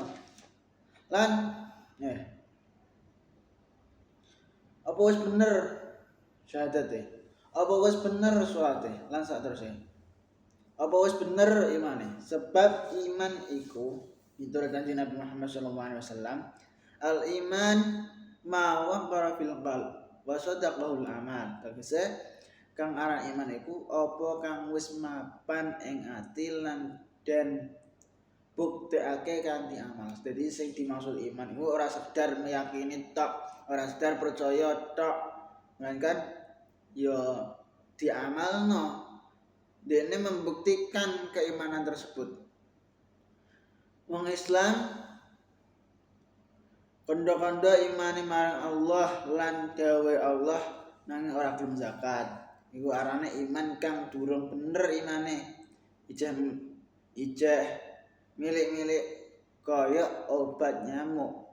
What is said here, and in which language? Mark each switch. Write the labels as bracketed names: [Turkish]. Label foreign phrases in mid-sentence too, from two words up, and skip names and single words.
[Javanese] Lan apa wis bener syahadate? Apa wis bener salate? Lan sak terusé. Apa wis bener imane? Sebab iman iku miturut Kanjeng Nabi Muhammad [Arabic] صلى الله عليه وسلم، الإيمان ما وقر في القلب وصدقه العمل. [Javanese] Tegese kang aran iman iku apa kang wis mapan ing ati lan den buktekake kanthi amal. Jadi sing dimaksud iman iku ora sekedar meyakini tok, ora sekedar percaya tok, melainkan ya diamalno. [Indonesian] Dene membuktikan keimanan tersebut. [Javanese] Wong Islam kondo-kondo imane marang Allah lan dawe Allah nanging ora gelem zakat. Iku arane iman kang durung bener imane. Ijeh milik-milik kaya obat nyamuk.